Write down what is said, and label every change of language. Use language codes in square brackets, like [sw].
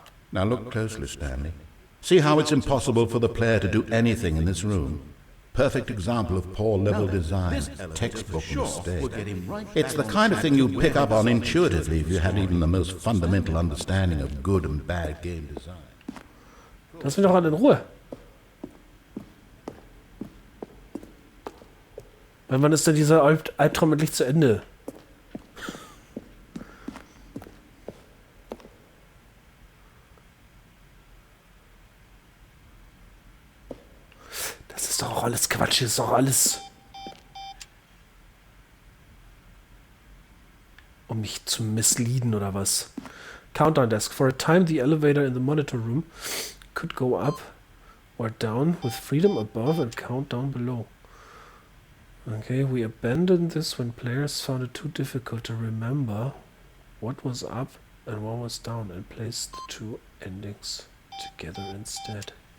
[en] Now look closely, Stanley. See how it's impossible for the player to do anything in this room? Perfect example of poor level design, textbook mistake. It's the kind of thing you'd pick up on intuitively if you had even the most fundamental understanding of good and bad game design. [de] Lass mich doch alle in Ruhe. Wann ist denn dieser Albtraum endlich zu Ende? Das ist doch auch alles Quatsch, das ist doch alles... Um mich zu misleaden oder was? [en] Countdown desk. For a time the elevator in the monitor room could go up or down with freedom above and count down below. Okay, we abandoned this when players found it too difficult to remember what was up and what was down and placed the 2 endings together instead.